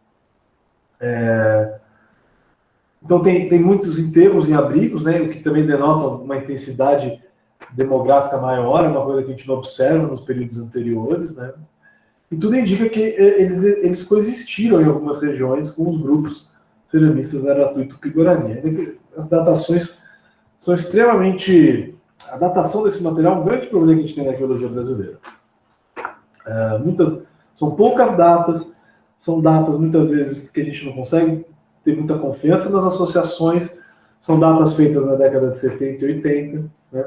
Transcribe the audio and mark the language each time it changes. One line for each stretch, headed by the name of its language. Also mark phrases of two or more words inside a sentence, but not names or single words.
Portuguese: Então tem muitos enterros em abrigos, né, o que também denota uma intensidade demográfica maior, é uma coisa que a gente não observa nos períodos anteriores, né? E tudo indica que eles coexistiram em algumas regiões com os grupos ceramistas Aratu e Tupi-Guarani. As datações são extremamente... A datação desse material é um grande problema que a gente tem na arqueologia brasileira. São poucas datas, são datas muitas vezes que a gente não consegue ter muita confiança nas associações, são datas feitas na década de 70 e 80, né?